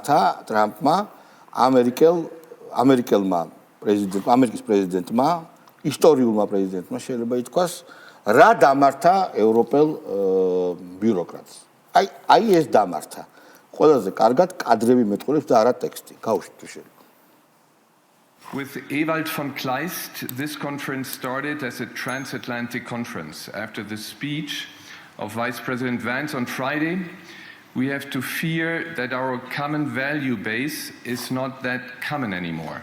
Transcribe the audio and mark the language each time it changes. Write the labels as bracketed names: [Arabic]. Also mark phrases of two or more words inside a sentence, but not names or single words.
[Georgian] რა დამართა ტრამპმა ამერიკელმა პრეზიდენტმა, ამერიკის პრეზიდენტმა, ისტორიულმა პრეზიდენტმა შეიძლება ითქვას, რა დამართა ევროპელ ბიუროკრატს. აი ეს დამართა. ყველაზე კარგად კადრები მეტყოლებს და არა ტექსტი. გაუშვით შეიძლება. [English] With Ewald von Kleist, this conference started as a transatlantic conference. After the speech of Vice President Vance on Friday, we have to fear that our common value base is not that common anymore.